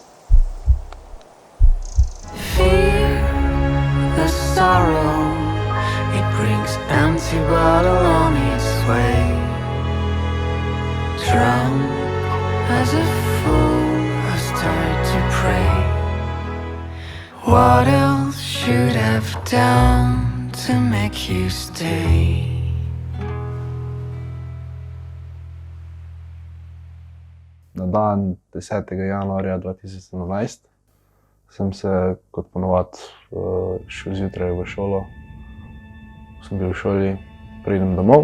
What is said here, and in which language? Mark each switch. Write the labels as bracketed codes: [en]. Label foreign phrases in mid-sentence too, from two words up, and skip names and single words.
[en] Fear, the sorrow, it brings empty bottle on its way. Drunk as a fool, I start to pray. What else should I've done to make you stay? [sl] Na dan 10. januarja 2017 sem se kot ponovadi šel zjutraj v šolo. Sem bil v šoli, pridem domov.